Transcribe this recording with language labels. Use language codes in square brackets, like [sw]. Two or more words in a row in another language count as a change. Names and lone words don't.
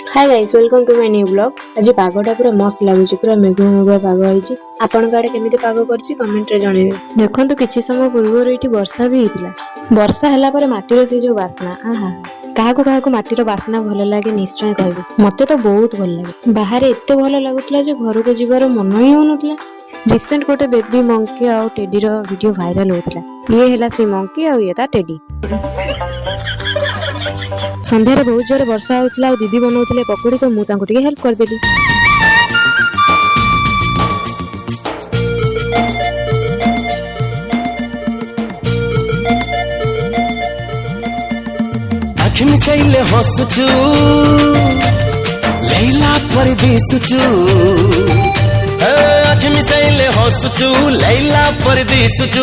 [en] Hi guys welcome to my new blog. [or] ଆଜ ପାଗଟା ପୂରା ମସ୍ତ ଲଗୁଚ, ପୂରା ମେଘୁଆ ମେଘୁଆ ପାଗ ହୋଇଛି। ଆପନ ଆଡ଼େ କେମିତି ପାଗ କରଛି କମେଣ୍ଟ ରେ ଜଣେବେ। ଦେଖନ୍ତୁ କିଛି ସମୟ ପୂର୍ବ ଏଠି ବର୍ଷା ଭି ହେତିଲା। ବର୍ଷା ହଲା ପରେ ମାଟିର ସେ ଜୋ ବାସନା, ଆହା କାହାକୋ କାହାକୋ ମାଟିର ବାସନା ଭଲ ଲାଗେ ନିଶ୍ଚୟ କହବେ। ମତେ ତୋ ବହୁତ ଭଲ ଲାଗେ। ବାହର ଏତେ ଭଲ ଲାଗୁତଲା ଜେ ଘର କୋ ଜିବାର ମନ ହି ହୋନୁତଲା। ରିସେଣ୍ଟ ଗୋଟେ [en] baby monkey [or] ଆ ଟେଡି ରୋ ଭିଡିଓ ଭାଇରାଲ ହୋତଲା। ଏ ହେଲା ସେ ମଙ୍କି ଆ ଏ ତା ଟେଡି। ସନ୍ଧ୍ୟାରେ ବହୁତ ଜୋର ବର୍ଷା ହୋଉତଲା ଆ ଦିଦି ବନାଉତଲେ ପକୋଡ଼ି, ତୋ ମୁ ତାଙ୍କୋ ଟିକେ ହେଲ୍ପ କର ଦେଲି। ଆଁଖ ମିସାଇଲେ ହସୁଚୁ ଲୈଲା ପରଦେସୁଚୁ, ଆଁଖ ମିସାଇଲେ ହସୁଚୁ ଲୈଲା ପରଦେସୁଚୁ।